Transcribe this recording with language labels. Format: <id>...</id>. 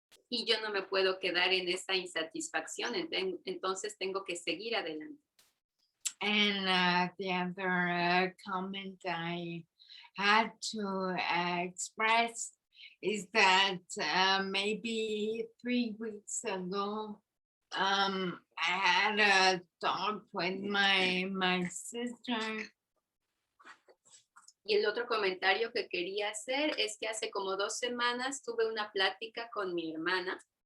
<es>Y yo no me puedo quedar en esa insatisfacción, entonces tengo que seguir adelante.</es> <en>And the other comment I had to express is that maybe 3 weeks ago, I had a talk with my sister.</en> <es>Y el otro comentario que quería hacer es que hace como 2 semanas tuve una plática con mi hermana.</es>